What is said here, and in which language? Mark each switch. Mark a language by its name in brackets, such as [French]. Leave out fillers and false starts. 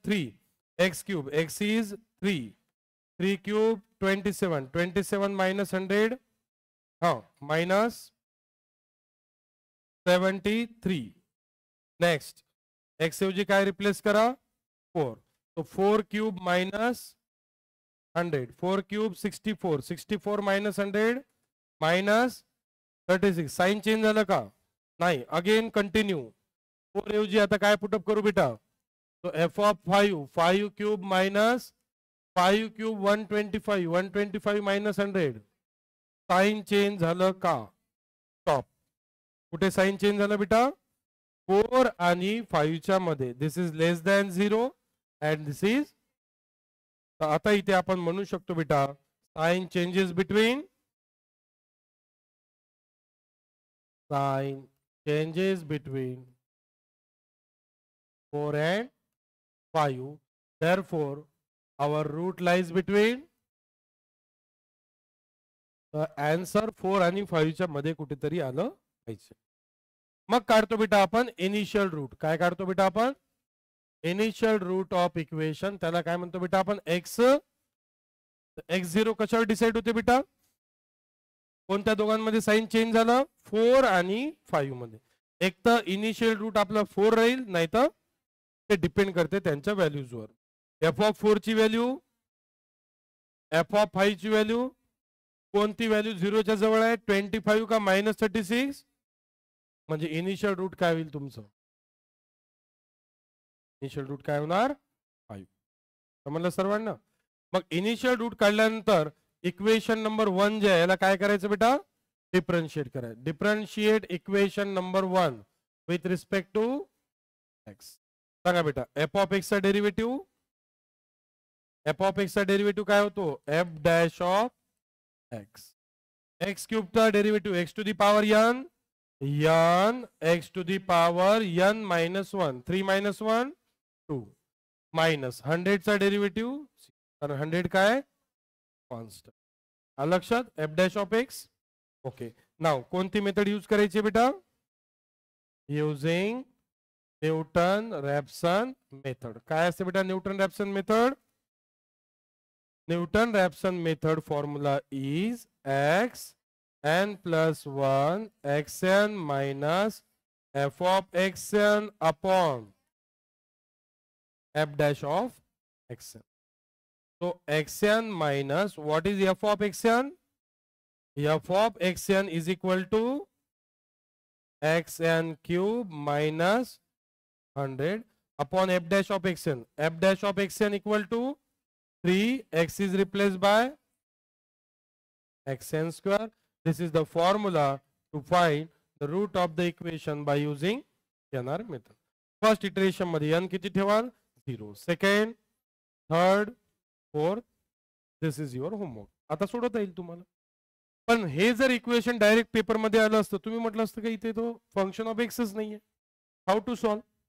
[English] 3 x cube, x is 3, 3 cube 27, 27 minus 100 हा minus 73. [Marathi] Next x ऐवजी काय रिप्लेस करा? 4. [English] तो 4 cube minus 100, 4 cube 64, 64 minus 100 minus 36. [Marathi] Sign change झालं का? नाही. [English] Again continue. [Marathi] 4 ऐवजी आता काय पुटअप करू बेटा? तो F of 5, 5 cube minus 5 cube 125, 125 minus 100. Sign change झालं का? स्टॉप. कुठे साइन चेंज झालं बेटा? 4 आणि 5 च्या मध्ये. [English] This is less than 0 and this is. [Marathi] आता इथे आपण म्हणू शकतो बेटा [English] Sign changes between, sign changes between 4 and 5. Therefore, our root lies between. [Marathi] Answer 4 आणि 5 च्या मध्ये कुठेतरी आलं पाहिजे. मग काढतो बेटा आपण इनिशियल रूट. काय काढतो बेटा आपण? [English] Initial root of equation. [Marathi] त्याला काय म्हणतो बेटा आपण? एक्स. x0 कशावर डिसाइड होते बेटा? कोणत्या दोघांमध्ये साइन चेंज झालं? 4 आणि 5 मध्ये. एक तर इनिशियल रूट आपला 4 राहील, नाही तर ते डिपेंड करते त्यांच्या व्हॅल्यूजवर. एफ ऑफ 4 ची व्हॅल्यू, एफ ऑफ 5 ची व्हॅल्यू, कोणती व्हॅल्यू 0 च्या जवळ आहे? 25 का मायनस 36? म्हणजे इनिशियल रूट काय होईल तुमचं? इनिशियल रूट काय होणार? 5. समजलं सर्वांना? मग इनिशियल रूट काढल्यानंतर इक्वेशन नंबर 1 जे आहे याला काय करायचं बेटा? डिफरन्शिएट करायचं. [English] Differentiate equation number 1 with respect to x. [Marathi] सांगा बेटा एफ ऑफ एक्स चा डेरिव्हेटिव्ह. एफ ऑफ एक्स चा डेरिव्हेटिव्ह काय होतो? F dash of x. X cube चा derivative x to the power n, n x to the power n minus 1, 3 minus 1 2 minus 100 चा derivative, कारण 100 काय? कॉन्स्टंट. लक्षात? F dash of x. Okay. नाव कोणती method use करायची बेटा? [English] Using Newton Raphson method. [Marathi] काय असते बेटा Newton रॅप्सन method? [English] Newton Raphson method formula is x n plus 1 xn minus f of xn upon f dash of xn. So xn minus what is f of xn? F of xn is equal to xn cube minus 100 upon f dash of xn. F dash of xn equal to 3, x is replaced by xn square. This is the formula to find the root of the equation by using NR method. First iteration [Marathi] मध्ये n किती ठेवाल? [English] 0. Second, third, fourth. This is your homework. [Marathi] आता सोडवता येईल तुम्हाला. पण हे जर इक्वेशन डायरेक्ट पेपर मध्ये आलं असतं तुम्ही म्हटलं असतं की इथे तो फंक्शन ऑफ एक्सच नाहीये. [English] How to solve?